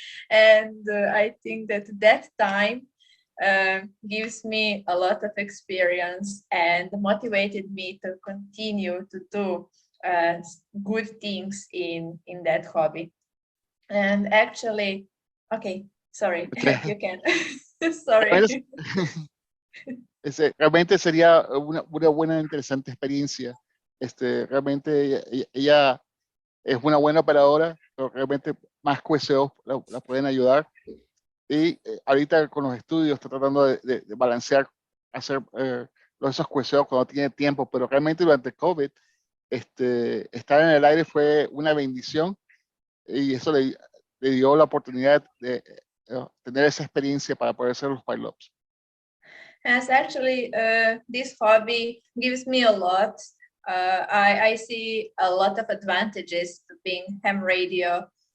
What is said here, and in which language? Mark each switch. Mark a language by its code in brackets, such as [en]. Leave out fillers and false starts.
[en] And I think that time gives me a lot of experience and motivated me to continue to do good things in that hobby. And actually, okay, sorry, you can. Sorry. [es] Realmente sería una buena, interesante experiencia. Realmente ella es una buena operadora, pero realmente más QSOs la pueden ayudar. Y ahorita con los estudios está tratando de balancear, hacer esos QSOs cuando tiene tiempo, pero realmente durante COVID, estar en el aire fue una bendición, y eso le dio la oportunidad de tener esa experiencia para poder ser los pilots. [en] As actually, this hobby gives me a lot. I see a lot of advantages to being ham radio.